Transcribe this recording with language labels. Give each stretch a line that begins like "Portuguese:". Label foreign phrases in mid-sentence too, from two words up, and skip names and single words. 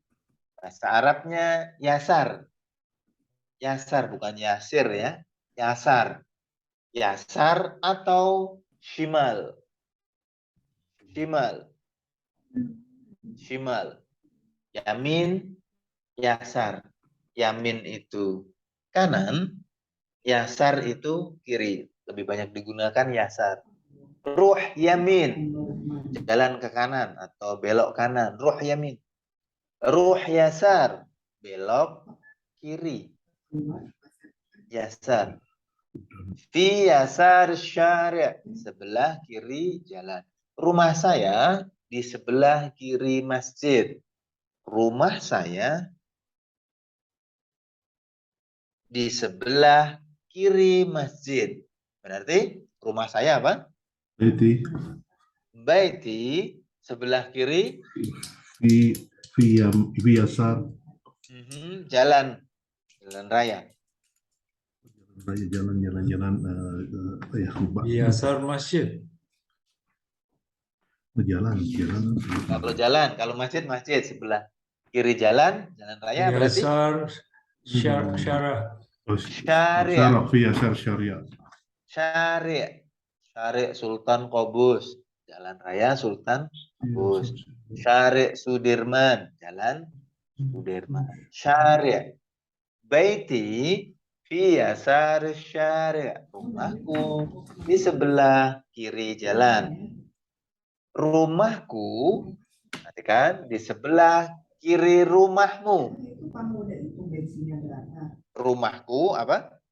Indonesian: Bahasa Arabnya yasar. Yasar bukan yasir ya.
Arabic: Yasar. Yasar atau shimal. Shimal. Shimal.
Indonesian: Yamin, yasar. Yamin itu kanan, yasar itu kiri. Lebih banyak digunakan yasar.
Arabic: Ruh yamin,
Indonesian: jalan ke kanan atau belok kanan.
Arabic: Ruh yamin. Ruh yasar,
Indonesian: belok kiri.
Arabic: Yasar. Fi yasar syari',
Indonesian: sebelah kiri jalan. Rumah saya di sebelah kiri masjid. Rumah saya di sebelah kiri masjid. Berarti rumah saya apa?
Arabic: Baiti.
Indonesian: Baiti sebelah kiri.
Arabic: Fi yasar.
Indonesian: Jalan raya. Jalan ya
Arabic: Yasar masjid.
Indonesian: Jalan. Kalau masjid sebelah kiri jalan raya berarti
Arabic: Yasar syarah. Syari' Sultan Qobus,
Indonesian: jalan raya Sultan Qobus.
Arabic: Syari' Sudirman,
Indonesian: jalan Sudirman.
Arabic: Syari' Baiti fi yasar syari',
Indonesian: rumahku di sebelah kiri jalan. Rumahku, perhatikan, di sebelah kiri rumahmu. Rumahku apa?